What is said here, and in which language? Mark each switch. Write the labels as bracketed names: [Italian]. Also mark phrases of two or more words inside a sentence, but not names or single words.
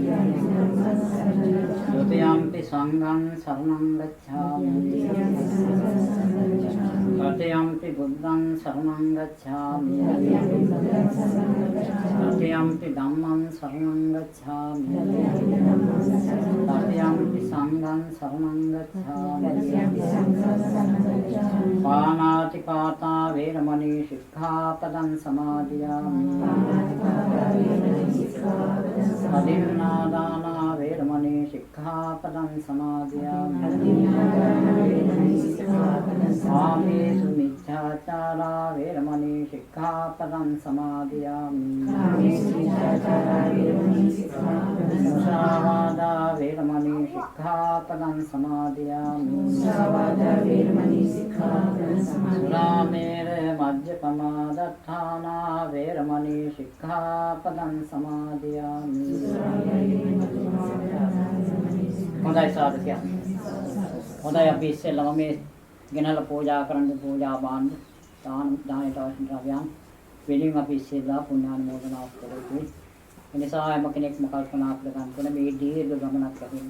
[Pali] तृतीयंपि संघं शरणं गच्छामि तृतीयंपि बुद्धं शरणं गच्छामि तृतीयंपि धम्मं शरणं गच्छामि तृतीयंपि संघं शरणं गच्छामि पानातिपाता वैरमणि सिक्खापदं समादयामि अदिन्नादाना वैरमणि सिक्खापदं समादयामि कामेषु मिथ्याचारा वैरमणि सिक्खापदं समादयामि मुसावादा वैरमणि सिक्खापदं समादयामि सुरामेर मज्जपमादत्थाना वैरमणि सिक्खापदं समादयामि [Sinhala] හොඳයි සාධකයන්. හොඳයි අපි ඉස්සෙල්ලාම මේ ගෙනලා පූජා කරන්න පූජා බාන්න දානයට අවශ්‍ය ද්‍රව්‍යයන් වෙලින් අපි ඉස්සෙල්ලා පුණ්‍යානුමෝදනාවක් කරගන්නවා. ඒ නිසා හැම කෙනෙක්ම කල්පනා කරගන්න ඕනේ මේ දීර්ඝ ගමනක් යකින්න.